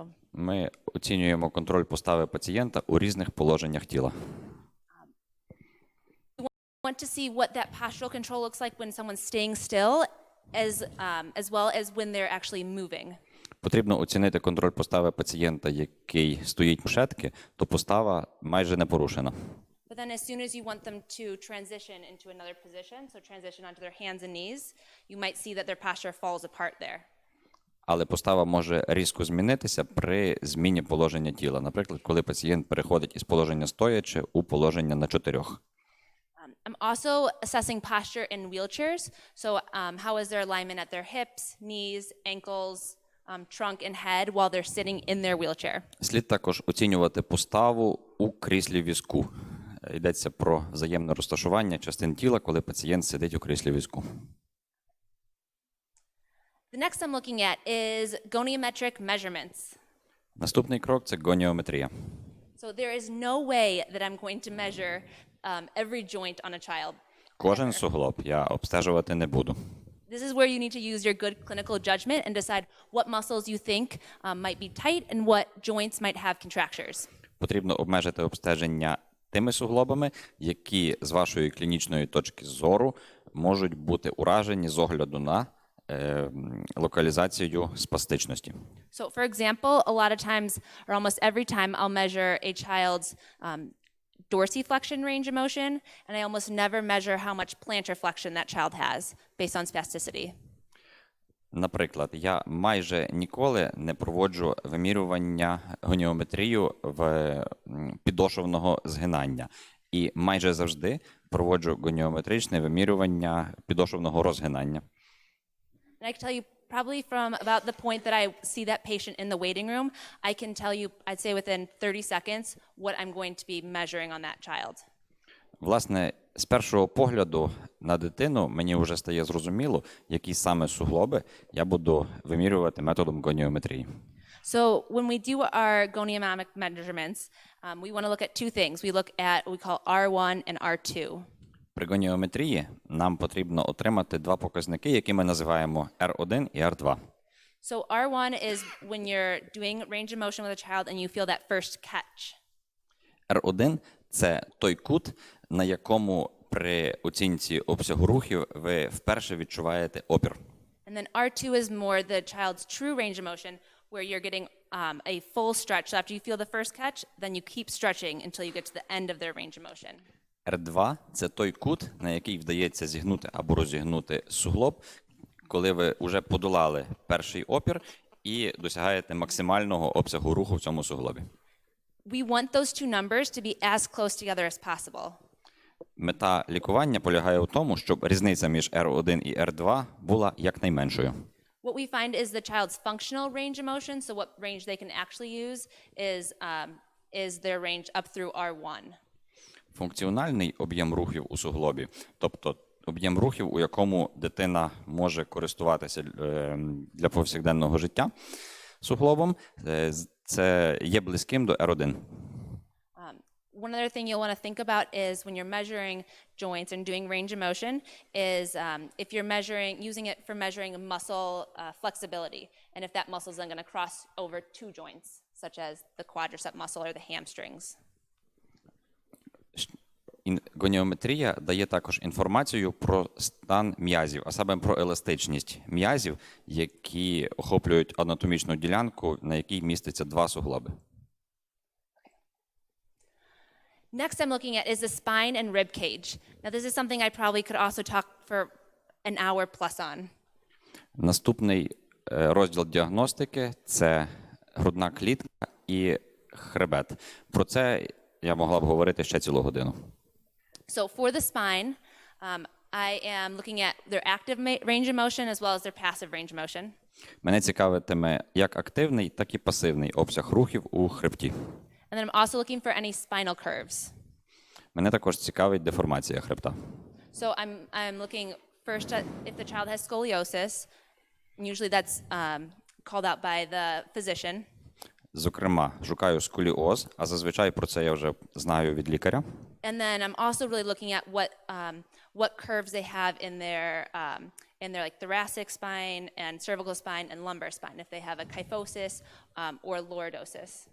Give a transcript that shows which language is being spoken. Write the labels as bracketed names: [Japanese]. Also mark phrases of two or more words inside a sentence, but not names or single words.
[Ukrainian] Ми оцінюємо контроль постави пацієнта у різних положеннях тіла. [English] we want to see what that postural control looks like when someone's staying still, as well as when they're actually moving. [Ukrainian] Потрібно оцінити контроль постави пацієнта, який стоїть у шетки, то постава майже не порушена. [English] But then as soon as you want them to transition into another position, so transition onto their hands and knees, you might see that their posture falls apart there. [Ukrainian] Але постава може різко змінитися при зміні положення тіла. Наприклад, коли пацієнт переходить із положення стоячи у положення на 4. [English] I'm also assessing posture in wheelchairs. So how is their alignment at their hips, knees, ankles, trunk and head while they're sitting in their wheelchair. [Ukrainian] Слід також оцінювати поставу у кріслі візку. Йдеться про взаємне розташування частин тіла, коли пацієнт сидить у кріслі візку. [English] The next I'm looking at is goniometric measurements. [Ukrainian] Наступний крок – це гоніометрія. [English] So there is no way that I'm going to measure every joint on a child. [Ukrainian] Кожен суглоб я обстежувати не буду. [English] This is where you need to use your good clinical judgment and decide what muscles you think might be tight and what joints might have contractures. [Ukrainian] Потрібно обмежити обстеження тими суглобами, які з вашої клінічної точки зору можуть бути уражені з огляду на локалізацію спастичності. [English] So for example, a lot of times or almost every time I'll measure a child's dorsiflexion range of motion, and I almost never measure how much plantar flexion that child has based on spasticity. [Ukrainian] Наприклад, я майже ніколи не проводжу вимірювання гоніометрію в підошовного згинання. І майже завжди проводжу гоніометричне вимірювання підошовного розгинання. [English] And I can tell you probably from about the point that I see that patient in the waiting room, I can tell you, I'd say within 30 seconds, what I'm going to be measuring on that child. [Ukrainian] Власне, з першого погляду на дитину мені вже стає зрозуміло, які саме суглоби я буду вимірювати методом гоніометрії. [English] So when we do our goniometric measurements, we want to look at two things. We look at what we call R1 and R2. [Ukrainian] При гоніометрії нам потрібно отримати два показники, які ми називаємо R1 і R2. [English] So R1 is when you're doing range of motion with a child and you feel that first catch. [Ukrainian] R1 – це той кут, на якому при оцінці обсягу рухів ви вперше відчуваєте опір. [English] And then R2 is more the child's true range of motion, where you're getting a full stretch. So after you feel the first catch, then you keep stretching until you get to the end of their range of motion. [Ukrainian] R2 – це той кут, на який вдається зігнути або розігнути суглоб, коли ви вже подолали перший опір і досягаєте максимального обсягу руху в цьому суглобі. [English] We want those two numbers to be as close together as possible. [Ukrainian] Мета лікування полягає у тому, щоб різниця між R1 і R2 була якнайменшою. [English] What we find is the child's functional range of motion, so what range they can actually use is their range up through R1. [Ukrainian] Функціональний об'єм рухів у суглобі, тобто об'єм рухів, у якому дитина може користуватися для повсякденного життя суглобом, це є близьким до R1. [English] One other thing you'll want to think about is when you're measuring joints and doing range of motion is if you're using it for measuring muscle flexibility, and if that muscle is then going to cross over two joints, such as the quadricep muscle or the hamstrings. [Ukrainian] Гоніометрія дає також інформацію про стан м'язів, а саме про еластичність м'язів, які охоплюють анатомічну ділянку, на якій міститься два суглоби. [English] Next I'm looking at is the spine and rib cage. Now this is something I probably could also talk for an hour plus on. [Ukrainian] Наступний розділ діагностики – це грудна клітка і хребет. Про це я могла б говорити ще цілу годину. [English] So for the spine, I am looking at their active range of motion as well as their passive range of motion. [Ukrainian] Мене цікавитиме як активний, так і пасивний обсяг рухів у хребті. [English] And then I'm also looking for any spinal curves. [Ukrainian] Мене також цікавить деформація хребта. [English] So I'm looking first at if the child has scoliosis. Usually that's called out by the physician. [Ukrainian] Зокрема, шукаю сколіоз, а зазвичай про це я вже знаю від лікаря. [English] And then I'm also really looking at what curves they have in their like thoracic spine and cervical spine and lumbar spine, if they have a kyphosis or lordosis.